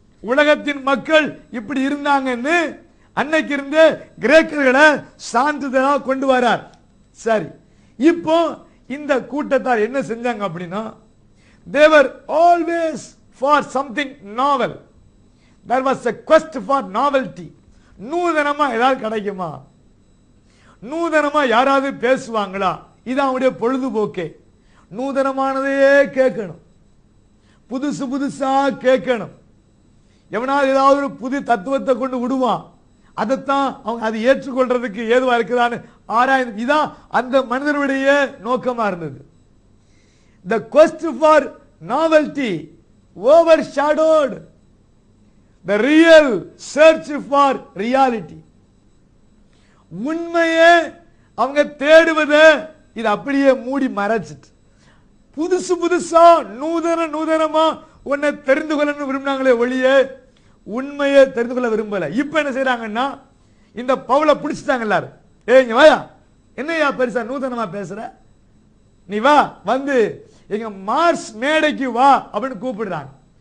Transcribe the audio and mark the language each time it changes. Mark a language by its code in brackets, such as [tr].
[ta] உலகத்தின் மக்கள் இப்படி இருந்தாங்கன்னு அன்னைக்கு இருந்த கிரேக்கர்களை சான்றிதழா கொண்டு வரார். சரி, இப்போ இந்த கூட்டத்தார் என்ன செஞ்சாங்க அப்படின்னா, [en] they were always for something novel. There was a quest for novelty. [ta] நூதனமா ஏதாவது கிடைக்குமா, நூதனமா யாராவது பேசுவாங்களா, இதான் அவனுடைய பொழுதுபோக்கே. நூதனமானதையே கேட்கணும், புதுசு புதுசா கேட்கணும். எவனாவது ஏதாவது ஒரு புது தத்துவத்தை கொண்டு விடுவான், அதைத்தான் அவங்க அதை ஏற்றுக்கொள்றதுக்கு ஏதுவா இருக்குதான்னு ஆராய்ந்து, இதான் அந்த மனிதனுடைய நோக்கமா இருந்தது. [en] The quest for novelty overshadowed the real search for reality. [ta] உண்மையே அவங்க தேடுவத இது அப்படியே மூடி மறைச்சிட்டு புதுசு புதுசா நூதனமா உன்னை தெரிந்து கொள்ளணும் விரும்பினாங்களே ஒழிய உண்மையை தெரிந்து கொள்ள விரும்பல. இப்ப என்ன செய்யறாங்கன்னா, இந்த பவுலை பிடிச்சிட்டாங்க எல்லாரும். இங்க வாயா, என்னையா பெருசா நூதனமா பேசுற, நீ வா, வந்து எங்க மார்ஸ் மேடைக்கு வா அப்படின்னு கூப்பிடுறாங்க.